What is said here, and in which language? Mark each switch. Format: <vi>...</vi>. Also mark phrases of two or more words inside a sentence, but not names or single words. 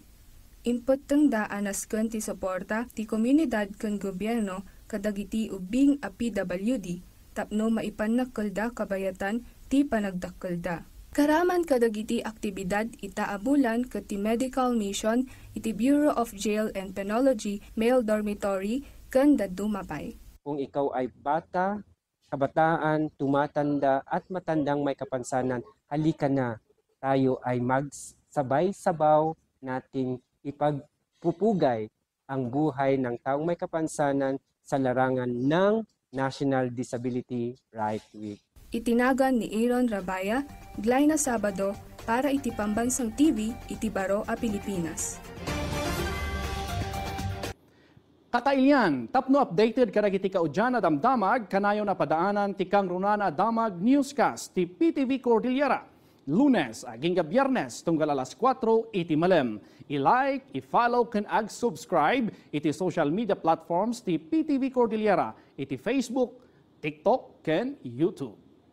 <ilo>Input tengda anas ken ti suporta ti komunidad ken gobyerno kadagiti ubing a PWD tapno maipannakkelda kabayatan ti panagdakkelda. Karaman kadagiti aktibidad itaabulan ket ti</ilo> <en>medical mission</en> <ilo>iti Bureau of Jail and Penology male dormitory ken dadduma pay.</ilo> <tl>Kung ikaw ay bata, kabataan, tumatanda at matandang may kapansanan, halika na. Tayo ay magsabay-sabaw nating ipagpupugay ang buhay ng taong may kapansanan sa larangan ng National Disability Rights Week.</tl> <ilo>Itinagan ni Aaron Rabaya, Glyna Sabado, para iti Pambansang TV, iti Baro a Pilipinas. Kakailyan, tapno updated karagiti kaudyan na damdamag, kanayo na padaanan ti kang runana damag newscast ti PTV Cordillera. Lunes, aging Biyernes, tunggal alas 4, iti malem. I-like, i-follow, ken ag-subscribe iti</ilo> <en>social media platforms</en> <ilo>ti PTV Cordillera, iti Facebook, TikTok, ken YouTube.</ilo>